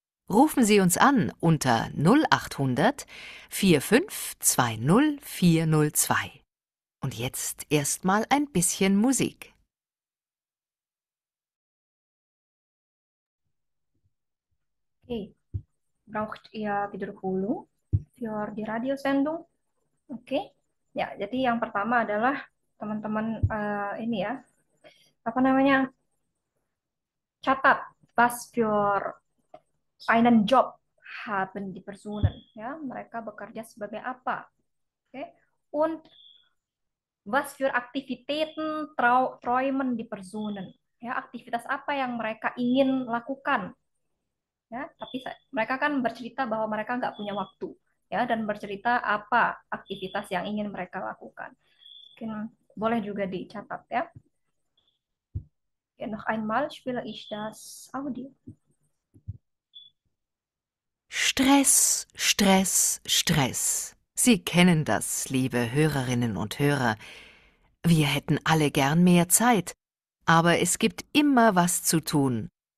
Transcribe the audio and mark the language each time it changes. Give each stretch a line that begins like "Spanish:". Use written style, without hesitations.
German: Rufen Sie uns an unter 0800 4520 402. Und jetzt erstmal ein bisschen Musik. Okay. Braucht ihr Wiederholung für die Radiosendung? Oke.
Indonesian: Ya, jadi yang pertama adalah teman-teman ini ya. Apa namanya? Catat,
German: was für einen Job haben die Personen, ya.
Indonesian: Mereka bekerja sebagai apa? Oke.
German: Und was für Aktivitäten träumen die Personen?
Indonesian: Ya, aktivitas apa yang mereka ingin lakukan? Ya, tapi mereka kan bercerita bahwa mereka nggak punya waktu, ya, dan bercerita apa aktivitas yang ingin mereka lakukan. Mungkin boleh juga dicatat ya.
German: Noch einmal spiele ich das Audio. Stress, Stress, Stress. Sie kennen das, liebe Hörerinnen und Hörer. Wir hätten alle gern mehr Zeit, aber es gibt immer was zu tun.